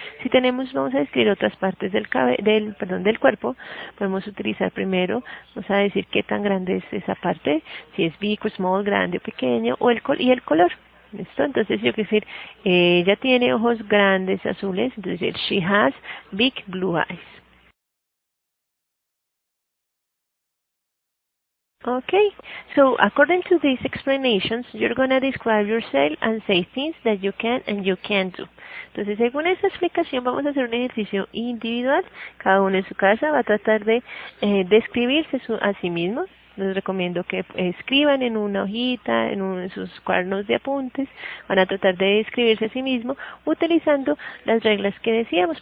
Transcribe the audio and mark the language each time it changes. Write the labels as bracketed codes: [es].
[es] Si tenemos, vamos a describir otras partes del cuerpo, podemos utilizar primero, vamos a decir qué tan grande es esa parte, si es big o small, grande o pequeño, o el color. ¿Listo? Entonces yo quiero decir, ella tiene ojos grandes azules, entonces she has big blue eyes. [en] Okay, so according to these explanations, you're going to describe yourself and say things that you can and you can't do. [es] Entonces, según esta explicación, vamos a hacer un ejercicio individual. Cada uno en su casa va a tratar de describirse a sí mismo. Les recomiendo que escriban en una hojita, en sus cuadernos de apuntes. Van a tratar de describirse a sí mismo utilizando las reglas que decíamos.